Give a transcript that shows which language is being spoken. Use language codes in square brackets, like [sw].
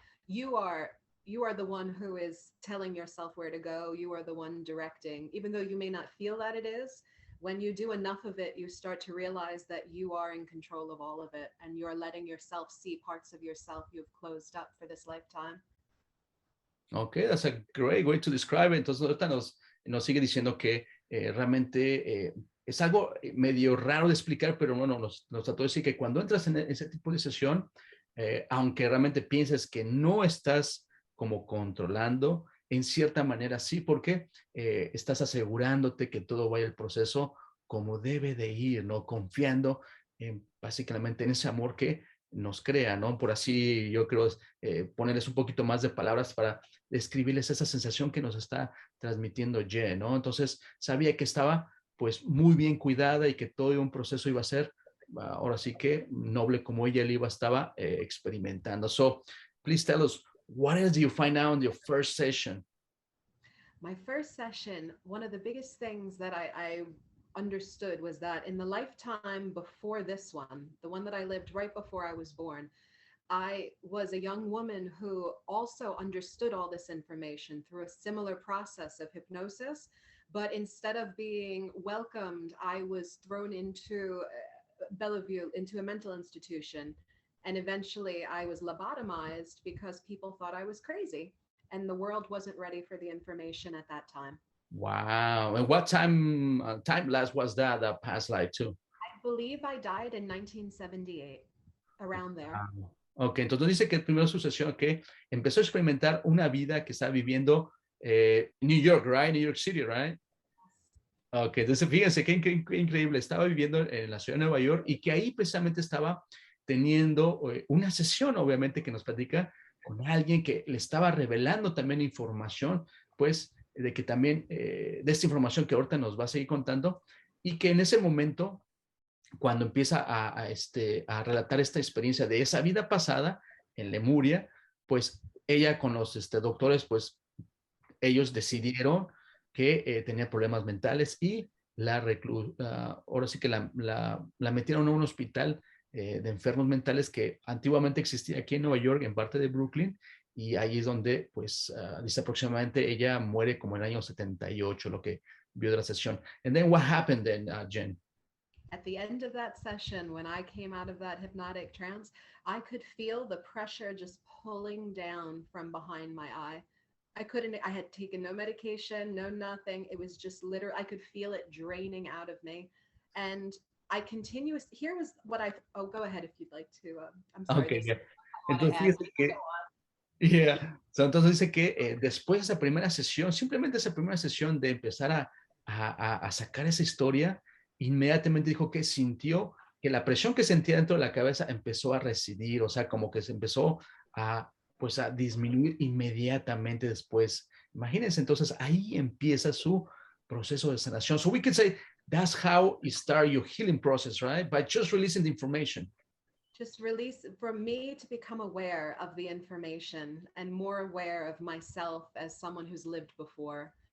[en] You are the one who is telling yourself where to go. You are the one directing, even though you may not feel that it is. When you do enough of it, you start to realize that you are in control of all of it, and you're letting yourself see parts of yourself you've closed up for this lifetime. Okay, that's a great way to describe it. [es] Entonces ahorita nos sigue diciendo que realmente es algo medio raro de explicar, pero bueno, nos trató de decir que cuando entras en ese tipo de sesión, aunque realmente pienses que no estás como controlando, en cierta manera sí, porque estás asegurándote que todo vaya el proceso como debe de ir, ¿no? Confiando básicamente en ese amor que nos crea, ¿no? Por así yo creo ponerles un poquito más de palabras para describirles esa sensación que nos está transmitiendo Jenn, ¿no? Entonces sabía que estaba pues muy bien cuidada y que todo un proceso iba a ser ahora sí que noble como ella estaba experimentando. [en] So please tell us, what else do you find out in your first session? My first session, one of the biggest things that I understood was that in the lifetime before this one, the one that I lived right before I was born, I was a young woman who also understood all this information through a similar process of hypnosis. But instead of being welcomed, I was thrown into Bellevue, into a mental institution. And eventually I was lobotomized because people thought I was crazy. And the world wasn't ready for the information at that time. Wow. And what time lapse was that past life too? I believe I died in 1978, around there. Wow. [es] Ok, entonces dice que primero su sesión que empezó a experimentar una vida que estaba viviendo New York, [en] right? New York City, right? [es] Ok, entonces fíjense qué increíble. Estaba viviendo en la ciudad de Nueva York y que ahí precisamente estaba teniendo una sesión, obviamente, que nos platica con alguien que le estaba revelando también información, pues, de que también, de esta información que ahorita nos va a seguir contando, y que en ese momento, cuando empieza a relatar esta experiencia de esa vida pasada en Lemuria, pues ella con los doctores, pues ellos decidieron que tenía problemas mentales y ahora sí que la metieron a un hospital de enfermos mentales que antiguamente existía aquí en Nueva York, en parte de Brooklyn, y ahí es donde, pues, dice aproximadamente ella muere como en el año 78, lo que vio de la sesión. [en] And then what happened then, Jenn? At the end of that session, when I came out of that hypnotic trance, I could feel the pressure just pulling down from behind my eye. I had taken no medication, no nothing. It was just literally, I could feel it draining out of me. And here was what go ahead if you'd like to. I'm sorry. [es] Okay, yeah. Entonces, fíjese que, yeah. So, entonces dice que después de esa primera sesión, simplemente esa primera sesión de empezar a sacar esa historia, inmediatamente dijo que sintió que la presión que sentía dentro de la cabeza empezó a residir, o sea, como que se empezó pues a disminuir inmediatamente después. Imagínense, entonces ahí empieza su proceso de sanación. [en] So we could say that's how you start your healing process, right? By just releasing the information. Just release, for me to become aware of the information and more aware of myself as someone who's lived before.